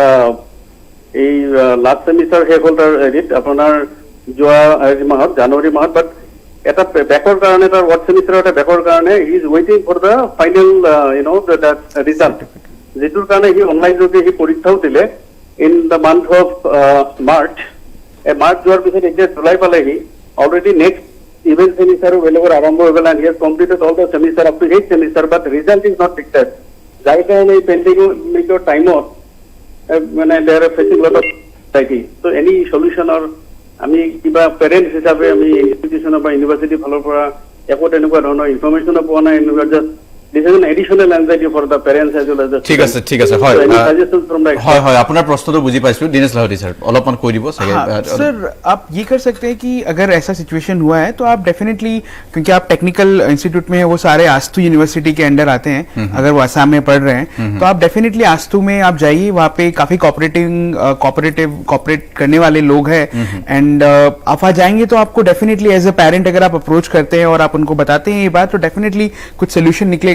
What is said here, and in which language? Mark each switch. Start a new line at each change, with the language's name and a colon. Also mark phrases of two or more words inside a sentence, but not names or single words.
Assamese: এই লাষ্ট ছেমিষ্টাৰ শেষ হ'ল তাৰ হেৰিত আপোনাৰ যোৱা মাহত জানুৱাৰী মাহত, বাট এটা বেকৰ কাৰণে তাৰ ৱাৰ্ড ছেমিষ্টাৰৰ এটা বেকৰ কাৰণে
English: he is waiting for the final result,
Assamese: যিটোৰ কাৰণে সি অনলাইন যোগে সি পৰীক্ষাও দিলে
English: in the month of March.
Assamese: মাৰ্চ যোৱাৰ পিছত এতিয়া জুলাই পালেহি, অলৰেডি
English: next event semester
Assamese: বেলেগৰ আৰম্ভ হৈ গ'ল,
English: and he has completed all the semester up to 8th semester, but result is not declared,
Assamese: যাৰ কাৰণে এই পেণ্ডেমিকৰ টাইমত মানে
English: they are facing lot of anxiety. so any solutionৰ
Assamese: আমি কিবা পেৰেণ্টছ হিচাপে আমি ইনষ্টিটিউশ্যনৰ বা ইউনিভাৰ্চিটিৰ ফালৰ পৰা একো তেনেকুৱা ধৰণৰ ইনফৰমেশ্যনো পোৱা নাই।
English: just this is an additional anxiety for the parents as well as the
Assamese: ঠিক আছে ঠিক আছে হয় হয় হয় আপোনাৰ প্ৰশ্নটো বুজি পাইছো। দিনেশ লাহোটি স্যাৰ অলপমান কৈ দিব চাগে।
Hindi: सर आप ये कर सकते हैं कि अगर ऐसा सिचुएशन हुआ है तो आप डेफिनेटली, क्योंकि आप
English: technical institute
Hindi: में वो सारे आस्तु यूनिवर्सिटी के अंडर आते हैं, अगर वो आसाम में पढ़ रहे हैं तो आप डेफिनेटली आस्तु में आप जाइए, वहाँ पे काफी कॉपरेट करने वाले लोग हैं, एंड आप वहाँ जाएंगे तो आपको डेफिनेटली
English: as a parent
Hindi: अगर आप अप्रोच करते हैं और आप उनको बताते हैं ये बात, तो डेफिनेटली कुछ सोल्यूशन निकलेगा।